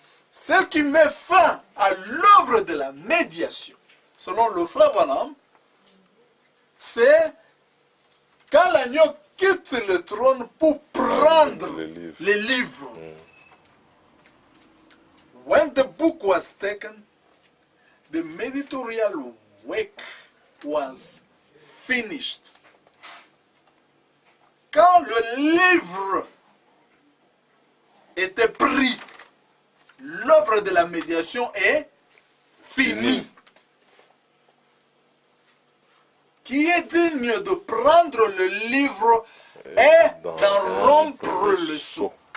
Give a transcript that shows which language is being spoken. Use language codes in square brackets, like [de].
[fr] Ce qui met fin à l'œuvre de la médiation, selon le frère Branham, c'est quand l'agneau quitte le trône pour prendre les livres. [en] When the book was taken, the mediatorial work was finished. [fr] Quand le livre était pris, l'œuvre de la médiation est finie. Qui est digne de prendre le livre et d'en rompre le sceau.